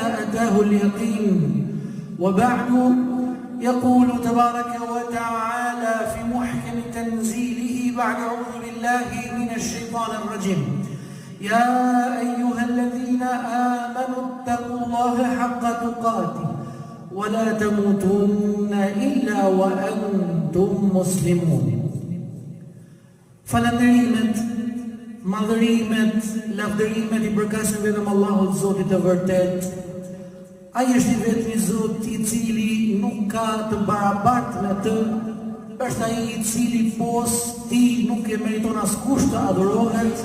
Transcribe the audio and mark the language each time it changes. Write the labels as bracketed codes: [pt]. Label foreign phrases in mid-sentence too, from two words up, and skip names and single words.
[ar] أتاه اليقين وبعد يقول تبارك وتعالى في محكم تنزيله بعد أعوذ بالله من الشيطان الرجيم يا أيها الذين آمنوا اتقوا الله حق تقاته ولا تموتن إلا وأنتم مسلمون [sq] falënderimet, madhërimet, lavdërimet I përkasin vetëm Allahut Zotit të vërtet. Ai është I vetmi Zot I cili nuk ka të barabartë me të, është ai I cili posti nuk e meriton askush të adurohet.